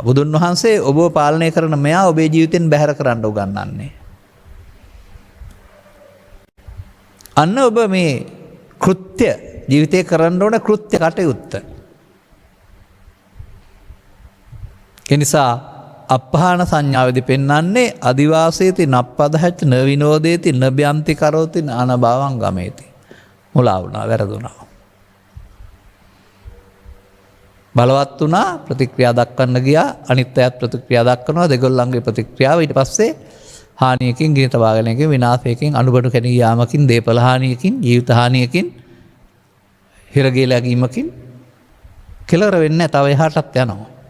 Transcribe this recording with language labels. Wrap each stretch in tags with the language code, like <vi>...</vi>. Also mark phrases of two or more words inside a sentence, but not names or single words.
<si>බුදුන් වහන්සේ ඔබව පාලනය කරන මෙයා ඔබේ ජීවිතෙන් බැහැර කරන්න උගන්වන්නේ. අන්න ඔබ මේ කෘත්‍ය ජීවිතේ කරන්න ඕන කෘත්‍ය කටයුත්ත. ඒ නිසා අපහාන සංඥාවේදී පෙන්වන්නේ</si> <pi>අදිවාසේති නප්පදහච්ච න විනෝදේති නබ්‍යන්ති කරෝති අනභවං ගමේති.</pi> <si>මුලා වුණා වැරදුනා. බලවත් වුණා ප්‍රතික්‍රියා දක්වන්න ගියා අනිත් අයත් ප්‍රතික්‍රියා දක්වනවා දෙගොල්ලන්ගේ ප්‍රතික්‍රියාව ඊට පස්සේ හානියකින් ගිනි තබාගැනීමකින් විනාශයකින් අනුබඩු කැණී යාමකින් දේපල හානියකින් ජීවිත හානියකින් හිරගේ läගීමකින් කෙලවර වෙන්නේ තව එහාටත් යනවා.</si>